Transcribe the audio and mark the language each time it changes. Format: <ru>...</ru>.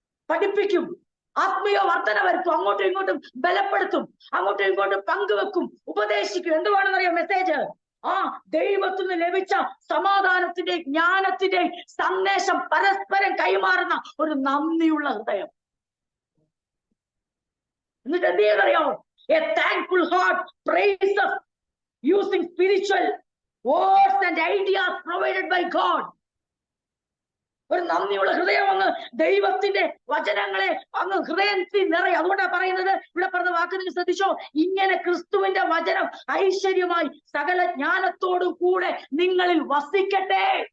<ml>പഠിപ്പിക്കും, ആത്മീയ വർധന വരുത്തും, അങ്ങോട്ടും ഇങ്ങോട്ടും ബലപ്പെടുത്തും, അങ്ങോട്ടും ഇങ്ങോട്ടും പങ്കുവെക്കും, ഉപദേശിക്കും. എന്തുവാണെന്നറിയാം മെസ്സേജ്? ദൈവത്തിൽ നിന്ന് ലഭിച്ച സമാധാനത്തിന്റെ ജ്ഞാനത്തിന്റെ സന്ദേശം പരസ്പരം കൈമാറുന്ന ഒരു നന്ദിയുള്ള ഹൃദയം. എന്നിട്ട് എന്ത് ചെയ്യുന്നറിയാമോ?</ml> <en>A thankful heart praises using spiritual words and ideas provided by God.</en> <ml>ഒരു നന്ദിയുള്ള ഹൃദയം അങ്ങ് ദൈവത്തിന്റെ വചനങ്ങളെ അങ്ങ് ഹൃദയത്തിൽ നിറയും. അതുകൊണ്ടാണ് പറയുന്നത്, ഇവിടെ പറഞ്ഞ വാക്ക് നിങ്ങൾ ശ്രദ്ധിച്ചോ, ഇങ്ങനെ ക്രിസ്തുവിന്റെ വചനം ഐശ്വര്യമായി സകല ജ്ഞാനത്തോടും കൂടെ നിങ്ങളിൽ വസിക്കട്ടെ.</ml>